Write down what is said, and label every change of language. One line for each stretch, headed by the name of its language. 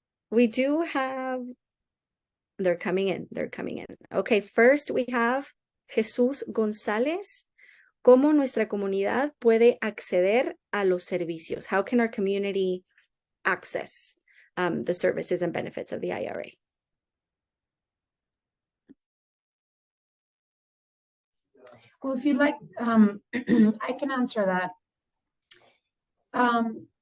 English: We do have, they're coming in. Okay, first we have Jesús González.
Spanish: ¿Cómo nuestra comunidad puede acceder a los servicios?
English: How can our community access the services and benefits of the IRA? Well, if you'd like, I can answer that.